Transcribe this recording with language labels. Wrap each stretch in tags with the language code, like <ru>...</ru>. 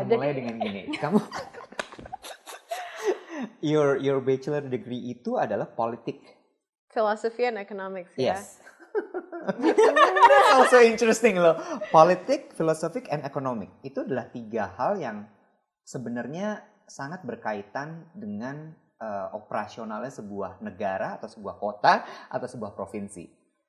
<id>Aku akan mulai dengan gini. Kamu</id> <en>your bachelor degree</en> <id>itu adalah politik.</id> <en>Philosophy and economics ya. Yes. That's also interesting loh. Politik, philosophic, and economic.</en> <id>Itu adalah 3 hal yang sebenarnya sangat berkaitan dengan operasionalnya sebuah negara atau sebuah kota atau sebuah provinsi.</id>